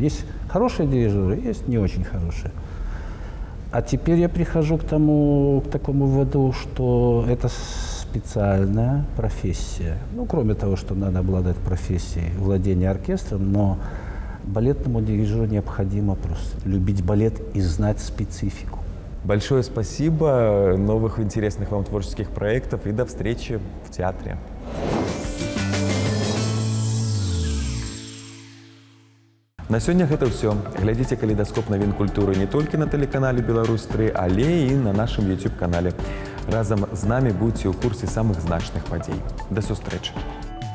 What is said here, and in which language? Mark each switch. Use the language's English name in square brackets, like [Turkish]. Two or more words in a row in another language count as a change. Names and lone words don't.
[Russian] Есть хорошие дирижеры, есть не очень хорошие. А теперь я прихожу к такому выводу, что это специальная профессия. Ну, кроме того, что надо обладать профессией владения оркестром, но балетному дирижеру необходимо просто любить балет и знать специфику. Большое спасибо, новых интересных вам творческих проектов и до встречи в театре. [Belarusian] На сёння гэта ўсё. Глядзіце калейдаскоп навін культуры не толькі на тэлеканале Беларусь-3, але і на нашым YouTube-канале. Разам з намі будзьце ў курсе самых значных падзей. Да сустрэчы!